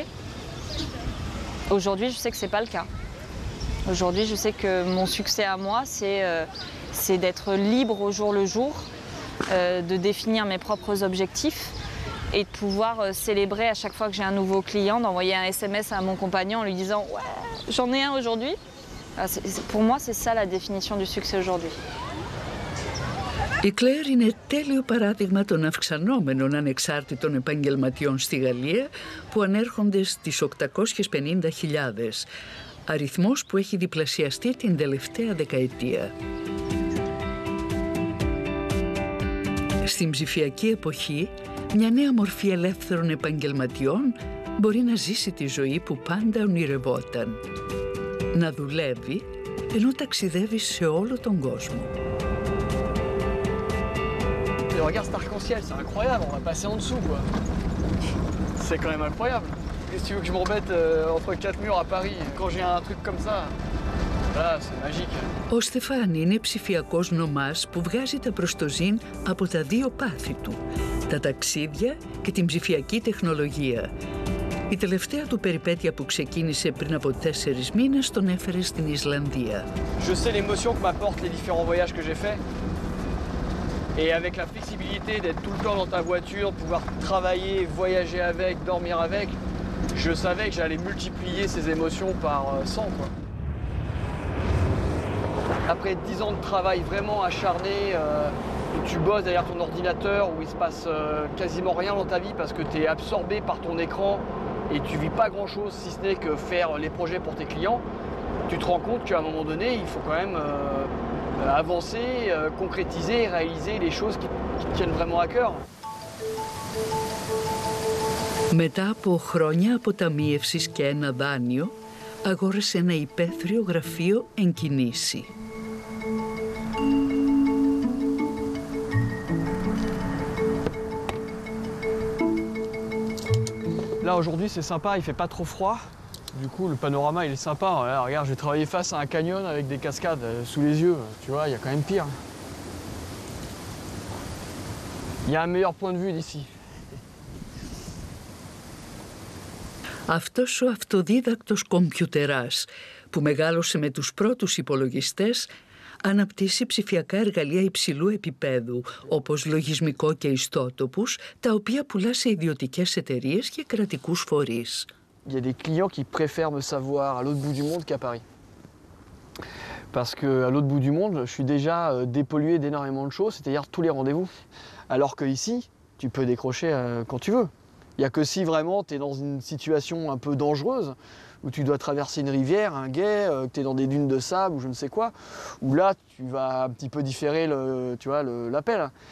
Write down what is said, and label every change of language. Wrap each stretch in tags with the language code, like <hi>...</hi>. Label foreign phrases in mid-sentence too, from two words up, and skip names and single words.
<fr>Aujourd'hui, je sais que ce n'est pas le cas. Aujourd'hui, je sais que mon succès à moi, c'est d'être libre au jour le jour, de définir mes propres objectifs et de pouvoir célébrer à chaque fois que j'ai un nouveau client, d'envoyer un SMS à mon compagnon en lui disant « Ouais, j'en ai un aujourd'hui ». Pour moi, c'est ça la définition du succès aujourd'hui.</fr> <el>Η Κλέρ είναι τέλειο παράδειγμα των αυξανόμενων ανεξάρτητων επαγγελματιών στη Γαλλία που ανέρχονται στις 850.000, αριθμός που έχει διπλασιαστεί την τελευταία δεκαετία. Στην ψηφιακή εποχή, μια νέα μορφή ελεύθερων επαγγελματιών μπορεί να ζήσει τη ζωή που πάντα ονειρευόταν. Να δουλεύει ενώ ταξιδεύει σε όλο τον κόσμο.</el> <fr>Regarde cet arc-en-ciel, c'est incroyable, on va passer en dessous, quoi. C'est quand même incroyable. Qu'est-ce que tu veux que je m'embête entre 4 murs à Paris quand j'ai un truc comme ça? Là, c'est magique.</fr> <el>Ο Στεφάνι είναι ψηφιακός νομάς που βγάζει τα προστοζήν από τα 2 πάθη του, τα ταξίδια και την ψηφιακή τεχνολογία. Η τελευταία του περιπέτεια που ξεκίνησε πριν από 4 μήνες τον έφερε στην Ισλανδία.</el> <fr>Je sais l'émotion que m'apportent les différents voyages que j'ai faits. Et avec la flexibilité d'être tout le temps dans ta voiture, pouvoir travailler, voyager avec, dormir avec, je savais que j'allais multiplier ces émotions par 100, quoi. Après 10 ans de travail vraiment acharné, où tu bosses derrière ton ordinateur, où il se passe quasiment rien dans ta vie parce que tu es absorbé par ton écran et tu vis pas grand chose si ce n'est que faire les projets pour tes clients, tu te rends compte qu'à un moment donné, il faut quand même avancer, concrétiser, réaliser les choses qui te tiennent vraiment à cœur.</fr> <el>Μετά από χρόνια αποταμίευσης και ένα δάνειο, αγόρασε ένα υπαίθριο γραφείο εν κινήσει.</el> <fr>Là aujourd'hui c'est sympa, il fait pas trop froid. Du coup le panorama il est sympa. Là, regarde, je vais travailler face à un canyon avec des cascades sous les yeux. Tu vois, il y a quand même pire. Il y a un meilleur point de vue d'ici.</fr> <el>Αυτός ο αυτοδίδακτος κομπιουτεράς που μεγάλωσε με τους πρώτους υπολογιστές αναπτύσσει ψηφιακά εργαλεία υψηλού επίπεδου, όπως λογισμικό και ιστότοπους, τα οποία πουλά σε ιδιωτικές εταιρείες και κρατικούς φορείς.</el> <fr>Il y a des clients qui préfèrent me savoir à l'autre bout du monde qu'à Paris. Parce qu'à l'autre bout du monde, je suis déjà dépollué d'énormément de choses, c'est-à-dire tous les rendez-vous. Alors qu'ici, tu peux décrocher quand tu veux. Il n'y a que si vraiment tu es dans une situation un peu dangereuse, où tu dois traverser une rivière, un gué, que tu es dans des dunes de sable ou je ne sais quoi, où là tu vas un petit peu différer l'appel.</fr>